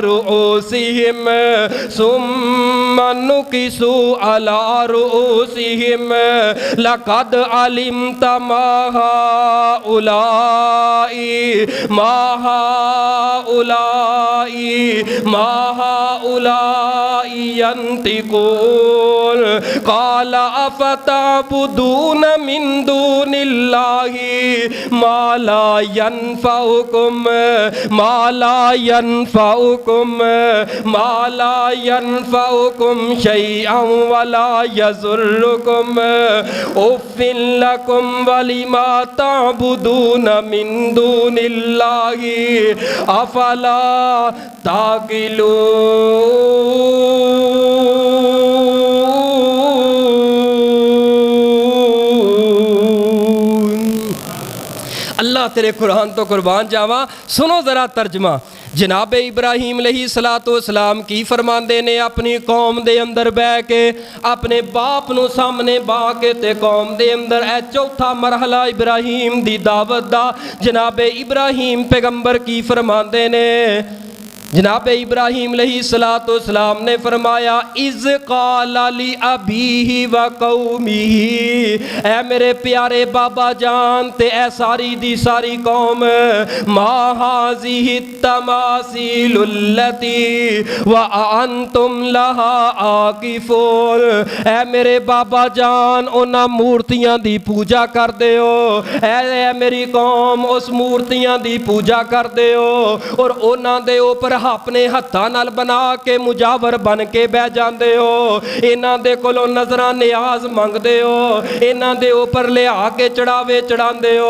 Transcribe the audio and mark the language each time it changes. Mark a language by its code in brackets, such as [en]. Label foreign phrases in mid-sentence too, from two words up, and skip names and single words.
[ar] رءوسهم لقد علمت ما هؤلاء ينطقون قال أفتعبدون من دون الله ما لا ينفعكم شيئا ولا يضركم أف لكم ولما تعبدون من دون الله أفلا تعقلون. [pa] اللہ تیرے قرآن توں قربان جاواں. سنو ذرا ترجمہ. جناب ابراہیم علیہ السلام کی فرماتے نے اپنی قوم دے اندر بہہ کے اپنے باپ نوں سامنے بہا کے تے قوم دے اندر اے چوتھا مرحلہ ابراہیم دی دعوت دا. جناب ابراہیم پیغمبر کی فرماتے نے جناب ابراہیم علیہ السلام نے فرمایا [ar] إذ قال لأبيه وقومه, [pa] اے میرے پیارے بابا جان تے اے ساری دی ساری قوم, [ar] ما هذه التماثيل التي أنتم لها عاكفون. [pa] اے میرے بابا جان انہاں مورتیاں دی پوجا کردے ہو، اے میری قوم اس مورتیاں دی پوجا کردے ہو اور انہاں دے اوپر اپنے ہتھاں نال بنا کے مجاور بن کے بہہ جاتے ہو، انہاں دے کولوں نذراں نیاز منگتے ہو، انہاں دے اوپر لیا کے چڑھاوے چڑھاتے ہو.